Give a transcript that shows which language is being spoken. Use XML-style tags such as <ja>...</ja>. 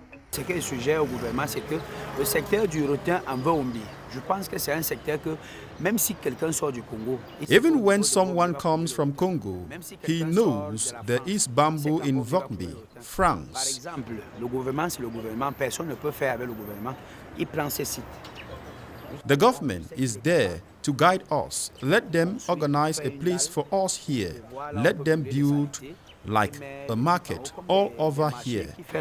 <fr>Ce qui est sujet au gouvernement, c'est que le secteur du rattan en Mvogbi, je pense que c'est un secteur que, même si quelqu'un sort du Congo...</fr> <en>Even when someone comes from Congo, he knows there is bamboo in Mvogbi, France.</en> <fr>Par exemple, le gouvernement, c'est le gouvernement. Personne ne peut faire avec le gouvernement. Il prend ses sites.</fr> <en>The government is there to guide us. Let them organize a place for us here. Let them build like a market all over here.</en>